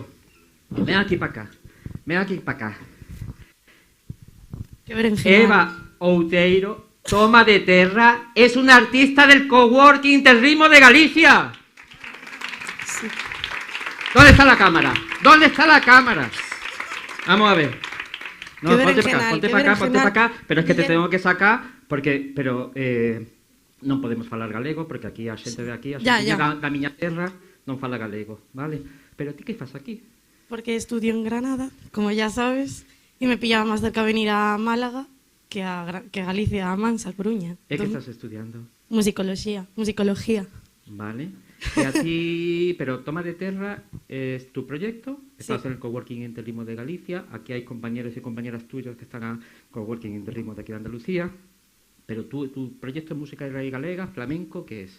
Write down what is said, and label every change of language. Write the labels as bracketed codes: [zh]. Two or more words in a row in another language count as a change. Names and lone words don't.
[es] Ven aquí para acá, ven aquí para acá. Eva Outeiro, toma de terra, es una artista del coworking Interritmo de Galicia. Sí. ¿Dónde está la cámara? ¿Dónde está la cámara? Vamos a ver. No, ponte para acá, pero es que te tengo que sacar, porque, [gl] non podemos falar galego, porque aquí a xente de aquí, a xente da miña terra, non fala galego, vale? Pero ti que fas aquí? [es] Porque estudio en Granada, como ya sabes, y me pillaba más cerca venir a Málaga que a Galicia, a Mansa, a Coruña. [gl] ¿E que estás estudiando? [es] Musicología. Vale. [gl] E a ti, [es] pero Toma de Terra es tu proyecto, estás en el Coworking Interritmo de Galicia, aquí hay compañeros y compañeras tuyos que están en Coworking Interritmo de aquí de Andalucía, pero tu proyecto de música de raíz galega, flamenco, ¿qué es?